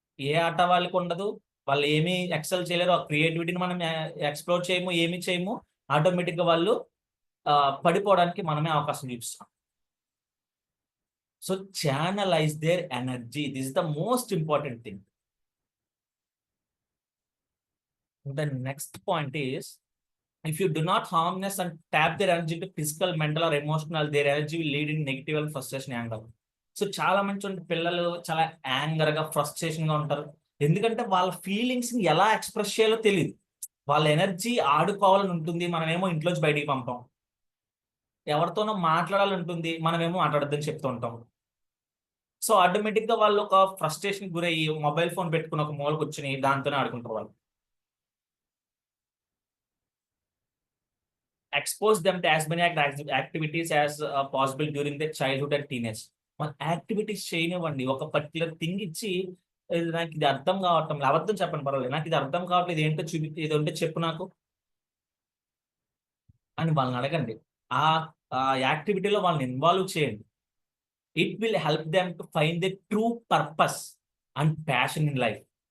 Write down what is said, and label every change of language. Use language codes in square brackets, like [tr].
[te] ఏ ఆట వాళ్ళకి ఉండదు, వాళ్ళు ఏమీ ఎక్సెల్ చేయలేరు, ఆ క్రియేటివిటీని మనం ఎక్స్ప్లోర్ చేయము, ఏమి చేయము, ఆటోమేటిక్గా వాళ్ళు పడిపోవడానికి మనమే అవకాశం చూపిస్తాం. [en] So channelize their energy, this is the most important thing. The next point is, if you do not harness and tap their energy to physical, mental or emotional, their energy will lead in negative and frustration, anger. [te] So చాలా మంది పిల్లలు చాలా anger గా, frustration గా ఉంటారు. ఎందుకంటే వాళ్ళ feelings ని ఎలా ఎక్స్ప్రెస్ చేయాలో తెలియదు. వాళ్ళ ఎనర్జీ ఆడుకోవాలని ఉంటుంది, మనమేమో ఇంట్లోంచి బయటికి పంపాం. ఎవరితోనో మాట్లాడాలని ఉంటుంది, మనమేమో మాట్లాడద్దని చెప్తూ ఉంటాం. సో ఆటోమేటిక్ గా వాళ్ళు ఒక ఫ్రస్ట్రేషన్ గురయ్యి మొబైల్ ఫోన్ పెట్టుకుని ఒక మూల కూర్చుని దాంతోనే ఆడుకుంటారు వాళ్ళు. [en] Expose them to as many activities as possible during their childhood and teenage. [te] మన యాక్టివిటీస్ చేయనివ్వండి. ఒక పర్టికులర్ థింగ్ ఇచ్చి, నాకు ఇది అర్థం కావటం, అబద్ధం చెప్పండి పర్వాలేదు, నాకు ఇది అర్థం కావట్లేదు, ఏంటో ఇది ఉంటే చెప్పు నాకు అని వాళ్ళని అడగండి. ఆ యాక్టివిటీలో వాళ్ళని ఇన్వాల్వ్ చేయండి. [en] It will help them to find the true purpose and passion in life.